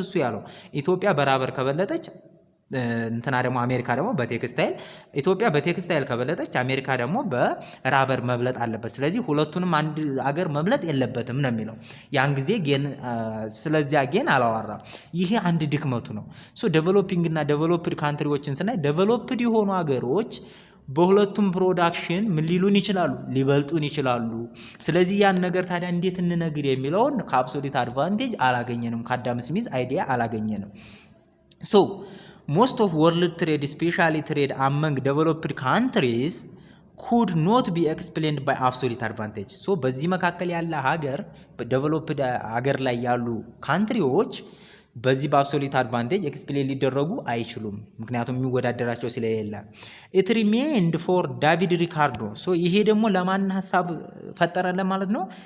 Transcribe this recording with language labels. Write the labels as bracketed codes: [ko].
[am] እሱ ያለው ኢትዮጵያ በራበር ከበለጠች እንትና ደግሞ አሜሪካ ደግሞ በቴክስታይል ኢትዮጵያ በቴክስታይል ከበለጠች አሜሪካ ደግሞ በራበር መብለጥ አለበት። ስለዚህ ሁለቱንም አንድ አገር መብለጥ የለበትም ነው የሚለው። ያን ጊዜ ጌን ስለዚያ ጌን አላወራም። ይሄ አንድ ድክመቱ ነው። ዴቨሎፒንግ እና ዴቨሎፕድ ካንትሪዎችን ስናይ ዴቨሎፕድ የሆኑ ሀገሮች በሁለቱም ፕሮዳክሽን ምን ሊሉን ይችላሉ? ሊበልጡን ይችላሉ። ስለዚህ ያን ነገር ታዲያ እንዴት እንነግድ የሚለውን ከአብሶሊት አድቫንቴጅ አላገኘንም፣ ከአዳም ስሚዝ አይዲያ አላገኘንም። [en] ሶ most of world trade, especially trade among developed countries, could not be explained by absolute advantage. [am] ሶ በዚህ መካከል ያለ ሀገር በዴቨሎፕድ ሀገር ላይ ያሉ ካንትሪዎች በዚህ በአብሶሊት አድቫንቴጅ ኤክስፕሌን ሊደረጉ አይችሉም፣ ምክንያቱም የሚወዳደራቸው ስለሌለ። [en] ኢት ሪሜንድ ፎር ዳቪድ ሪካርዶ። [am] ሶ ይሄ ደግሞ ለማን ሀሳብ ፈጠረለ ማለት ነው?